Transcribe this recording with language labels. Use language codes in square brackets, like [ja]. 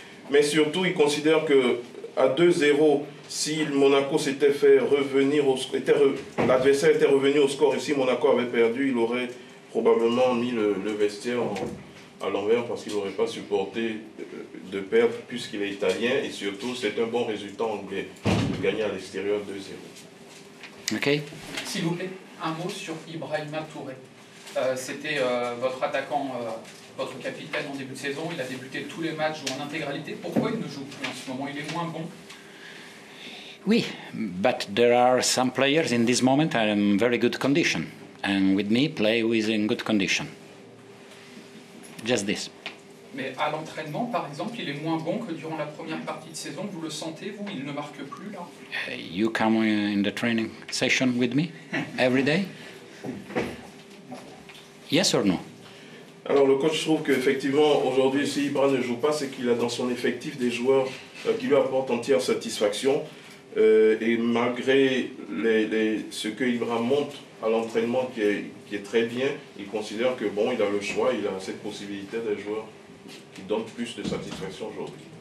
[fr] Mais surtout, il considère que à 2-0, si Monaco s'était fait revenir au score, l'adversaire était revenu au score et si Monaco avait perdu, il aurait probablement mis le vestiaire à l'envers parce qu'il n'aurait pas supporté de perdre puisqu'il est italien et surtout c'est un bon résultat anglais de gagner à l'extérieur 2-0. Ok. S'il vous plaît, un mot sur Ibrahima Touré. C'était votre attaquant, votre capitaine en début de saison. Il a débuté tous les matchs ou en intégralité. Pourquoi il ne joue plus en ce moment? Il est moins bon. [en] Oui, but there are some players in this moment are in very good condition, and with me play with in good condition. Just this. [fr] Mais à l'entraînement, par exemple, il est moins bon que durant la première partie de saison. Vous le sentez, vous? Il ne marque plus, là? [en] You come in the training session with me every day? Yes or no? [fr] Alors le coach trouve qu'effectivement, aujourd'hui, si Ibra ne joue pas, c'est qu'il a dans son effectif des joueurs qui lui apportent entière satisfaction. Et malgré ce que Ibra montre à l'entraînement qui est très bien, il considère que bon, il a le choix, il a cette possibilité des joueurs qui donnent plus de satisfaction aujourd'hui.